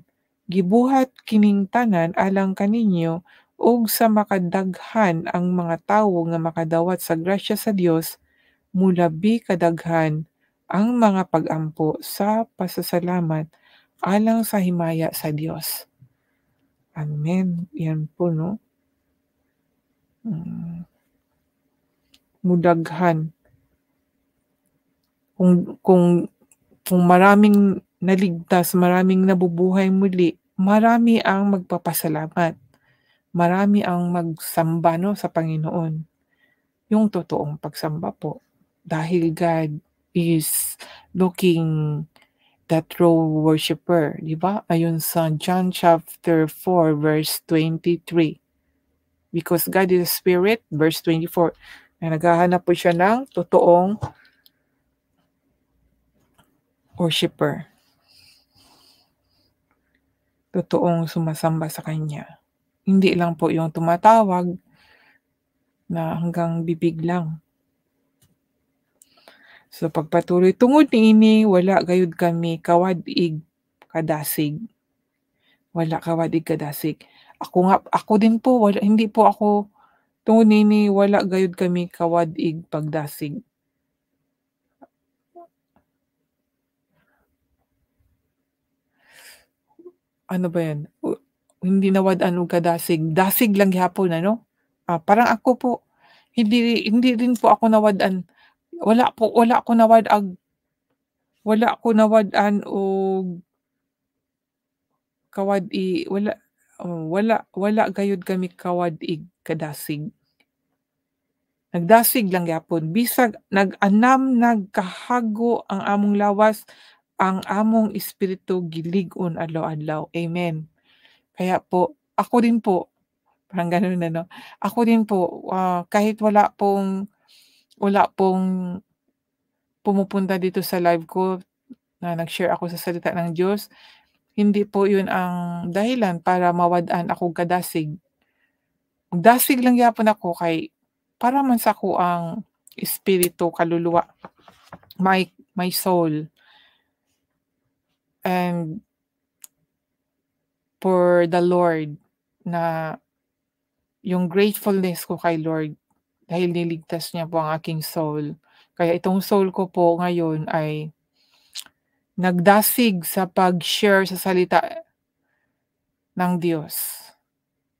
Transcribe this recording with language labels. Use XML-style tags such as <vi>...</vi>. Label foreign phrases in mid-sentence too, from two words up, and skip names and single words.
<ceb>Gibuhat kining tanan alang kaninyo ug sa makadaghan ang mga tawo nga makadawat sa grasya sa Dios, mulabi kadaghan ang mga pag-ampo sa pasasalamat alang sa himaya sa Dios. Amen.</ceb> <tl>Yan po, no? Mudaghan. Kung maraming naligtas, maraming nabubuhay muli, marami ang magpapasalamat. Marami ang magsamba sa Panginoon. Yung totoong pagsamba po. Dahil</tl> <en>God is looking the true worshiper,</en> <tl>di ba? Ayon sa John chapter 4 verse 23.</tl> <en>Because God is a spirit, verse 24.</en> <tl>Na naghahanap po siya ng totoong worshiper. Totoong sumasamba sa Kanya. Hindi lang po yung tumatawag na hanggang bibig lang.</tl> <ceb>So pagpatuloy tungod niini wala gayud kami kawad-ig kadasig. Wala kawad-ig kadasig.</ceb> <tl>Ako din po hindi po ako</tl> <ceb>tungod niini wala gayud kami kawad-ig pagdasig.</ceb> <tl>Ano ba 'yan?</tl> <ceb>Hindi nawad-an og kadasig, dasig lang gihapon</ceb> <tl>parang ako po hindi rin po ako nawad-an.</tl> <ceb>Wala ko nawad-an og kawad-i wala gayud kami kawad-ig kadasig. Nagdasig lang gyapon bisag nag-anam nagkahago ang among lawas, ang among espiritu gilig-on adlaw-adlaw, amen.</ceb> <tl>Kaya po, ako din po, parang gano'n ano, ako din po, kahit wala pong pumupunta dito sa live ko na nag-share ako sa salita ng Diyos, hindi po 'yun ang dahilan para mawad-an ako kadasig.</tl> <ceb>Magdasig lang gyapon ako kay para man sa ang espiritu, kaluluwa,</ceb> <en>my soul, and for the Lord</en> <tl>na yung gratefulness ko kay Lord dahil niligtas niya po ang aking soul. Kaya itong soul ko po ngayon ay nagdasig sa pag-share sa salita ng Diyos.</tl>